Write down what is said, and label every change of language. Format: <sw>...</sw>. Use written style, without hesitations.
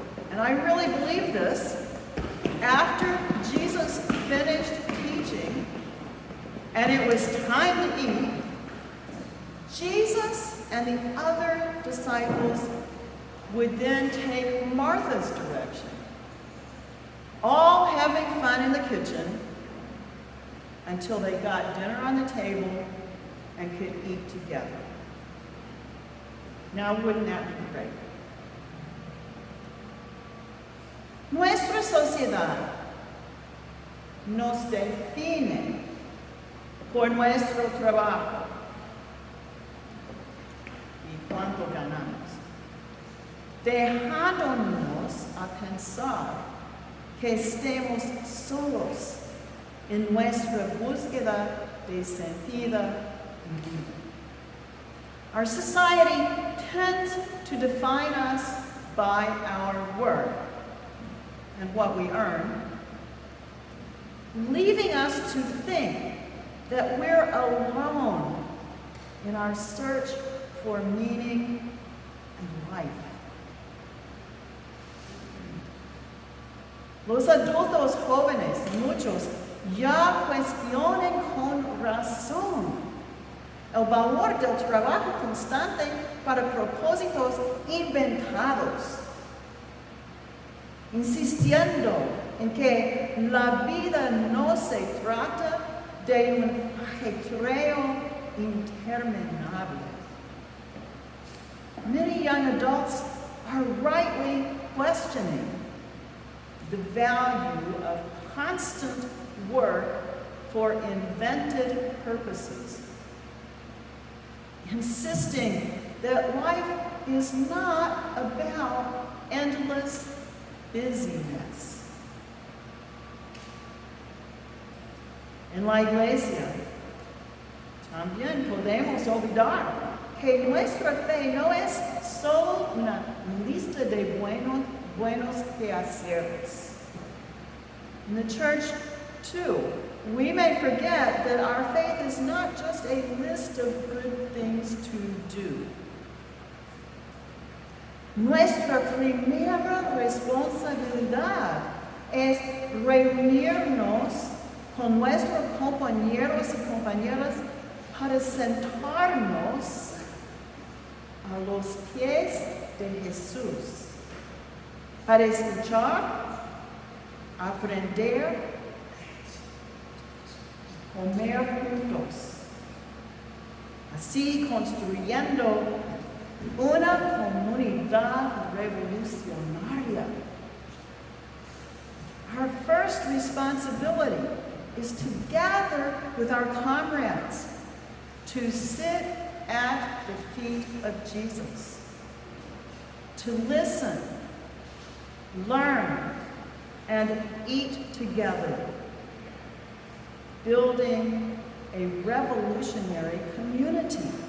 <en>And I really believe this. After Jesus finished teaching and it was time to eat, Jesus and the other disciples would then take Martha's direction, all having fun in the kitchen until they got dinner on the table and could eat together. Now, wouldn't that be great?</en> <es>Nuestra sociedad nos define por nuestro trabajo y cuánto ganamos, dejándonos a pensar que estemos solos en nuestra búsqueda de sentido y vida.</es> <en>Our society tends to define us by our work and what we earn, leaving us to think that we're alone in our search for meaning and life.</en> <es>Los adultos jóvenes, muchos, ya cuestionan con razón el valor del trabajo constante para propósitos inventados, insistiendo en que la vida no se trata de un ajetreo interminable.</es> <en>Many young adults are rightly questioning the value of constant work for invented purposes, insisting that life is not about endless busyness.</en> <es>En la iglesia también podemos olvidar que nuestra fe no es solo una lista de buenos quehaceres.</es> <en>In the church, too, we may forget that our faith is not just a list of good things to do.</en> <es>Nuestra primera responsabilidad es reunirnos con nuestros compañeros y compañeras para sentarnos a los pies de Jesús, para escuchar, aprender, comer juntos, así construyendo una comunidad revolucionaria.</es> <en>Our first responsibility is to gather with our comrades, to sit at the feet of Jesus, to listen, learn, and eat together, building a revolutionary community.</en>